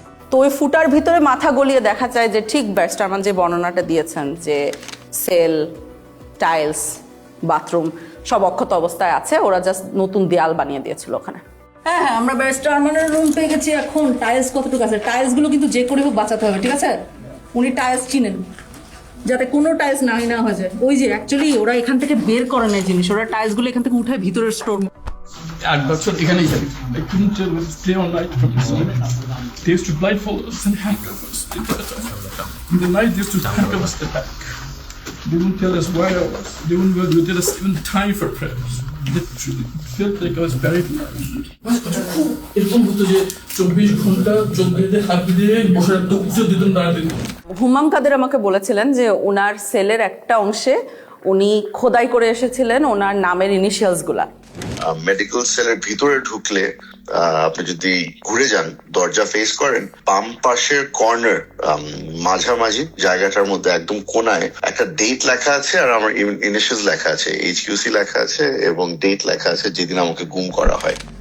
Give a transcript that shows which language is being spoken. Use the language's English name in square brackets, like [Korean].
[Bangla] তো ওই ফুটার ভিতরে মাথা গলিয়ে দেখা যায় যে ঠিক ব্যারিস্টার আরমান যে বর্ণনাটা দিয়েছেন যে সেল, টাইলস, বাথরুম সব অক্ষত অবস্থায় আছে, ওরা জাস্ট নতুন দেয়াল বানিয়ে দিয়েছিল ওখানে। হ্যাঁ, আমরা ব্যারিস্টার আরমানের রুম পেয়ে গেছি। এখন টাইলস কতটুকু আছে, টাইলস গুলো কিন্তু যে করে হোক বাঁচাতে হবে, ঠিক আছে? উনি টাইলস চিনেন, যাতে কোনো টাইলস নাই না হয়ে যায়। ওই যে অ্যাকচুয়ালি ওরা এখান থেকে বের করে নেয় জিনিস, ওরা টাইলস গুলো এখান থেকে উঠে ভিতরের স্টোর। 8 বছর এখানেই যাবে। [English] I couldn't stay all night from the sun. They used to blindfold us and handcuff us. In the night, they used to handcuff us to the back. They wouldn't tell us where I was. They wouldn't tell us even time for prayers. Literally, it felt like I was buried alive. [Bangla] এরকম হতো যে 24 ঘন্টা চোখ বেঁধে হাত দিয়ে বসে রাখতো, উঁচু দিতেন দাঁড়াতে। হুমাম কাদের আমাকে বলেছিলেন যে ওনার সেলের একটা অংশে উনি খোদাই করে এসেছিলেন ওনার নামের ইনিশিয়ালস গুলা। মেডিকেল সেলের ভিতরে ঢুকলে আপনি যদি ঘুরে যান, দরজা ফেস করেন, বাম পাশের কর্নার মাঝামাঝি জায়গাটার মধ্যে একদম কোনায় একটা ডেট লেখা আছে, আর আমার ইনিশিয়ালস লেখা আছে, HQC লেখা আছে এবং ডেট লেখা আছে যেদিন আমাকে গুম করা হয়।